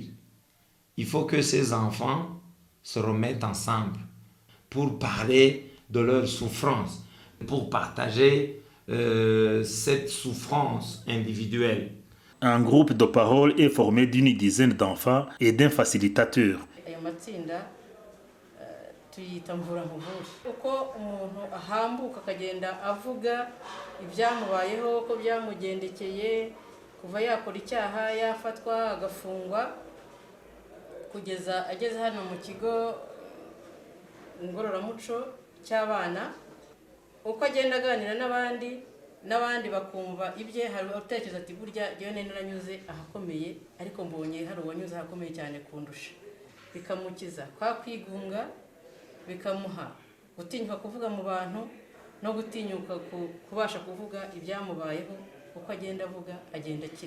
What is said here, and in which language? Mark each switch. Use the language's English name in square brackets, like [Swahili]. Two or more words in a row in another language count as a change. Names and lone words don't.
[French] Il faut que ces enfants se remettent ensemble pour parler de leur souffrance, pour partager cette souffrance individuelle. Un groupe de parole est formé d'une dizaine d'enfants et d'un facilitateur. [Kinyarwanda] tuyita mvura-nkuvure uko umuntu ahambuka akagenda avuga ibyamubayeho ko byamugendekeye kuva yakora icyaha yafatwa agafungwa kugeza ageze hano mu kigo ngororamuco cy'abana uko agenda aganira n'abandi bakumva ibye hari utekereza ati burya ryo naranyuze ahakomeye ariko mbonye hari uwanyuze ahakomeye cyane kundusha bikamukiza kwa kwigunga bikamuha gutinyuka kuvuga mu bantu no gutinyuka kubasha kuvuga ibyamubayeho uko agenda avuga agenda akira.